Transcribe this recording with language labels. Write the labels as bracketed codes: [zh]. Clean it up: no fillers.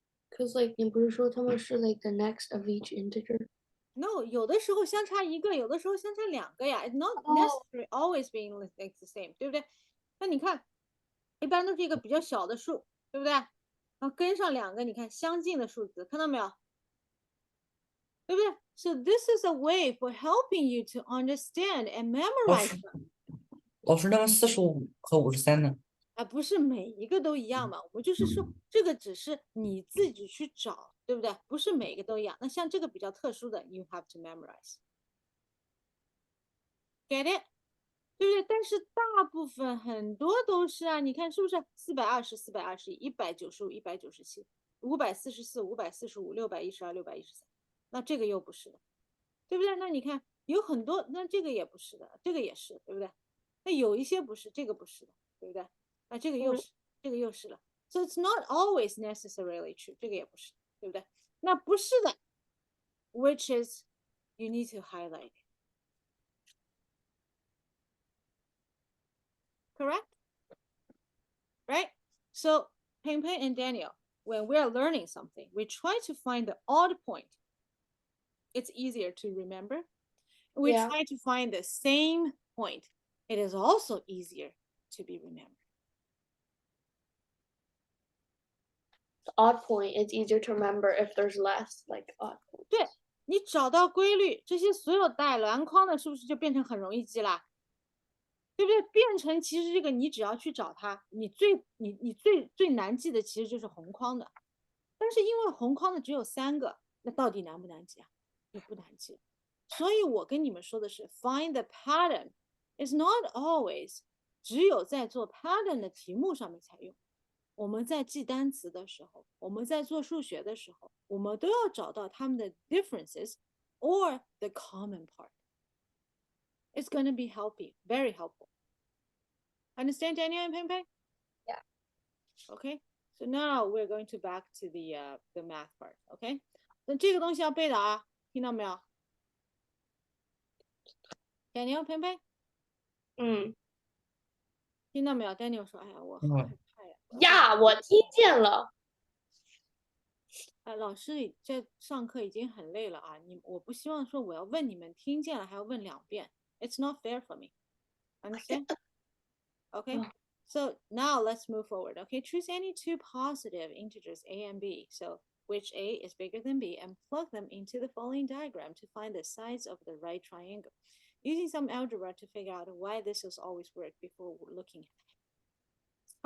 [en] Cause like [zh] 你不是说他们是 [en] like the next of each integer？？ No， [zh] 有的时候相差1个，有的时候相差2个呀。 [en] It's not necessary always being like the same， [zh] 对不对？那你看，一般都是一个比较小的数，对不对？然后跟上2个，你看相近的数字，看到没有？对不对？ [en] So this is a way for helping you to understand and memorize them. [zh] 老师，那么45和53呢？啊，不是每一个都一样嘛，我们就是说这个只是你自己去找，对不对？不是每个都一样。那像这个比较特殊的 ， [en] you have to memorize. Get it？ [zh] 对不对？但是大部分很多都是啊，你看是不是？420、421、195、197、544、545、612、613，那这个又不是的，对不对？那你看有很多，那这个也不是的，这个也是，对不对？那有一些不是，这个不是的，对不对？那这个又是，这个又是了。 [en] So it's not always necessarily true， [zh] 这个也不是，对不对？那不是的， [en] which is you need to highlight。 correct? Right? So Peng Peng and Daniel, when we're learning something, we try to find the odd point. It's easier to remember. We try to find the same point. It is also easier to be remembered. The odd point is easier to remember if there's less like odd points. [zh] 对，你找到规律，这些所有带篮筐的，是不是就变成很容易记啦？对不对？变成其实这个你只要去找它，你最难记的其实就是红框的，但是因为红框的只有3个，那到底难不难记啊？也不难记。所以我跟你们说的是 ， [en] find the pattern is not always [zh] 只有在做 pattern 的题目上面才用。我们在记单词的时候，我们在做数学的时候，我们都要找到它们的 [en] differences or the common part. It's going to be helpful, very helpful. Understand, Daniel and Peng Peng? Yeah. Okay. So now we're going to back to the math part. Okay. [zh] 那这个东西要背的啊，听到没有 ？Daniel, Peng Peng? 听到没有 ？Daniel 说：“哎呀，我好害怕呀。” 呀，我听见了。老师在上课已经很累了啊，我不希望说我要问你们听见了还要问2遍。 [en] It's not fair for me. Understand? Okay. So now let's move forward. Okay. Choose any 2 positive integers a and b. So which a is bigger than b and plug them into the following diagram to find the sides of the right triangle. Using some algebra to figure out why this has always worked before looking at it.